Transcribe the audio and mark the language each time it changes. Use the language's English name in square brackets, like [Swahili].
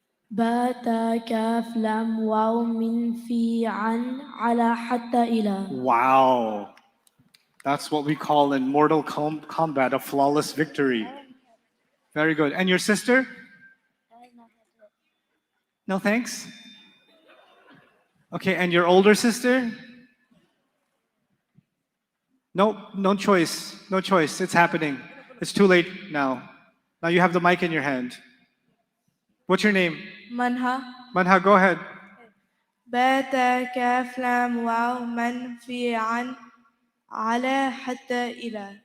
[Arabic] با تا كاف لام واو من في عن على حتى إلى. [English] Wow. That's what we call in Mortal Kombat a flawless victory. Very good. And your sister? No thanks? Okay, and your older sister? No, no choice. No choice. It's happening. It's too late now. Now you have the mic in your hand. What's your name? [Arabic] منها [English] Manha, go ahead. [Arabic] با تا كاف لام واو من في عن على حتى إلى.